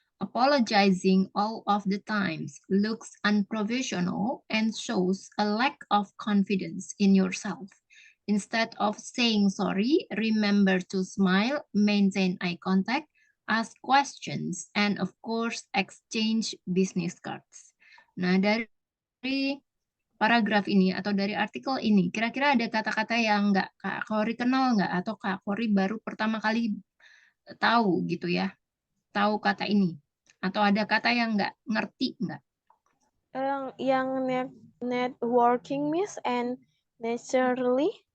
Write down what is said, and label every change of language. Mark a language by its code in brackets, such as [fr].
[en] Apologizing all of the times looks unprofessional and shows a lack of confidence in yourself. Instead of saying sorry, remember to smile, maintain eye contact, ask questions, and of course, exchange business cards. [id] Nah, dari paragraf ini atau dari artikel ini, kira-kira ada kata-kata yang nggak Kak Kori kenal nggak? Atau Kak Kori baru pertama kali tahu gitu ya, tahu kata ini? Atau ada kata yang nggak ngerti nggak? [en] Yang networking, Miss, and necessarily.